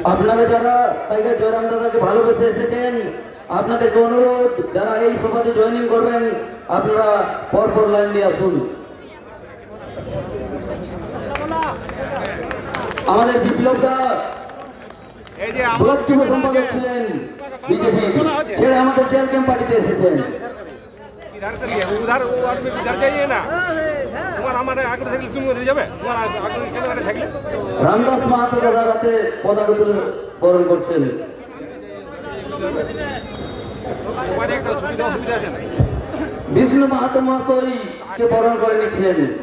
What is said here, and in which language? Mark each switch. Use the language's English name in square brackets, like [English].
[Bangla] আপনারা যারা টাইগার জয়রাম দাদাকে ভালোবেসে এসেছেন, আপনাদেরকে অনুরোধ, যারা এই সভাতে জয়েনিং করবেন আপনারা পরপর লাইন দিয়ে আসুন। আমাদের বিপ্লবদা এই যে ব্লক যুব সম্পাদক ছিলেন বিজেপি, ছেড়ে আমাদের জেল ক্যাম্প পার্টিতে এসেছেন। [Hindi] इधर करिए, उधर वो आदमी इधर जाइए ना। तुम्हारा हमारे आगे देखले तुम उधर जाबे, तुम्हारा आगे केने देखले। [Bangla] রামদাস মাহাতো দাদার হাতে পতাকা তুলে বরণ করছেন। তোমার একটা সুবিধা আছে না। বিষ্ণু মাহাতো মহাশয়কে বরণ করে নিচ্ছেন।